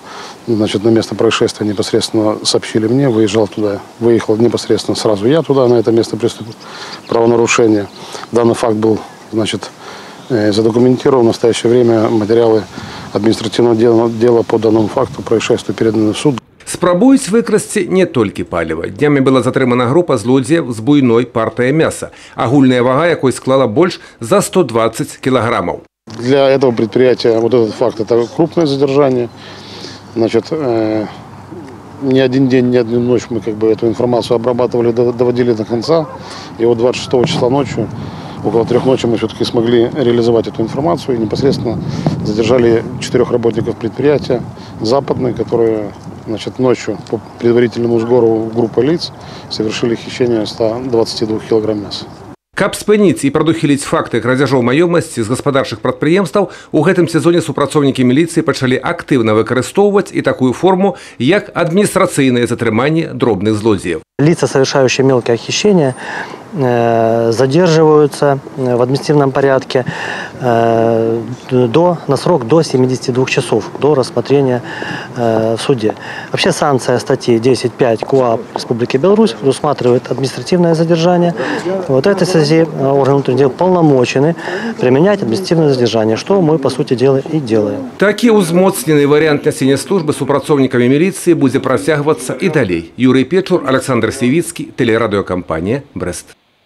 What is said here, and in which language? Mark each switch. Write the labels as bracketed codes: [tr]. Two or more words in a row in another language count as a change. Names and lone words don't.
[ru] На место происшествия непосредственно сообщили мне, выехал непосредственно сразу я туда, на это место правонарушения. Данный факт был, задокументирован. В настоящее время материалы административного дела по данному факту происшествия переданы в суд. [be] Спрабуюць выкрасці не толькі паліва. Днямі была затрымана група злодзеяў з буйной партыяй мяса, агульная вага якой склала больш за 120 килограммов. [ru] Для этого предприятия этот факт – это крупное задержание. Ни один день, ни одну ночь мы эту информацию обрабатывали, доводили до конца. И 26 числа ночью, около 3 ночи, мы все-таки смогли реализовать эту информацию и непосредственно задержали 4 работников предприятия западные, которые ночью по предварительному сбору группы лиц совершили хищение 122 килограмм мяса. [be] Каб спыніць і прадухіліць факты крадзяжоў маёмасці з гаспадарчых прадпрыемстваў, у гэтым сезоне супрацоўнікі міліцыі пачалі актыўна выкарыстоўваць і такую форму, як адміністрацыйнае затрыманне дробных злодзеяў. [ru] Лица, совершающие мелкое хищение, задерживаются в административном порядке на срок до 72 часов, до рассмотрения в суде. Вообще санкция статьи 10.5 КУАП Республики Беларусь предусматривает административное задержание. В этой связи органы внутренних дел полномочены применять административное задержание, что мы, по сути дела, и делаем. [be] Такі ўзмоцнены варыянт нясення службы супрацоўнікамі міліцыі будзе працягвацца і далей. [ru] Юрий Печур, Александр Севицкий, телерадиокомпания «Брест».